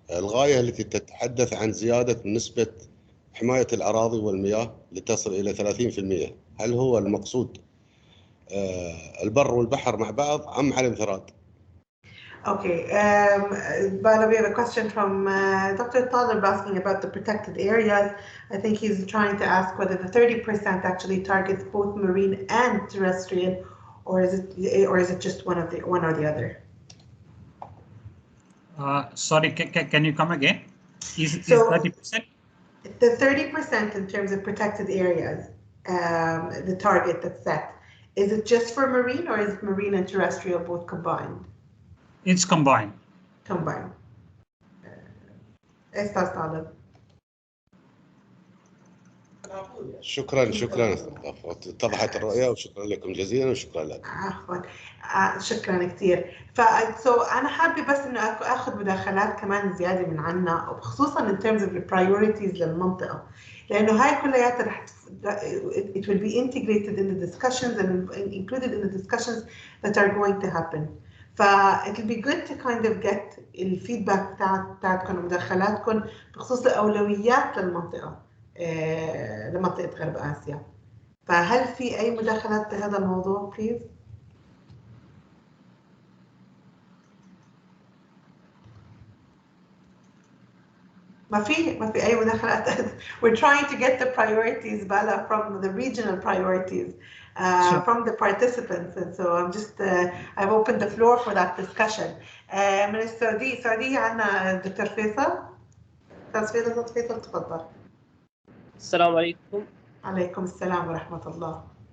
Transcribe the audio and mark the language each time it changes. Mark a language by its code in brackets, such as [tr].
[ar] الغاية التي تتحدث عن زيادة نسبة حماية الأراضي والمياه لتصل إلى 30%، هل هو المقصود البر والبحر مع بعض أم على انفراد؟ [en] Okay, Bala, we have a question from Dr. Talib asking about the protected areas. I think he's trying to ask whether the 30% actually targets both marine and terrestrial, or is it just one or the other? Sorry, can you come again? Is 30%? The 30% in terms of protected areas, the target that's set, is it just for marine or is it marine and terrestrial both combined? It's combined. Combined. Esther Talib. [ar] شكرا اتضحت الرؤية وشكرا لكم جزيلا وشكرا لك. عفوا شكرا كثير. انا حابه بس انه اخذ مداخلات كمان زياده من عنا وخصوصا [en] in terms of the priorities [ar] للمنطقه لانه هاي كلياتها رح [en] it will be integrated in the discussions and included in the discussions that are going to happen. it will be good to kind of get [ar] الفيدباك بتاعتكم ومداخلاتكم بخصوص الاولويات للمنطقه لمنطقه غرب اسيا. فهل في اي مداخلات بهذا الموضوع بليز؟ ما في اي مداخلات. [en] We're trying to get the priorities, Bala, from the regional priorities sure. From the participants, and so I'm just I've opened the floor for that discussion. [ar] من السعودية عندنا دكتور فيصل. أستاذ فيصل تفضل. السلام عليكم. عليكم السلام ورحمة الله.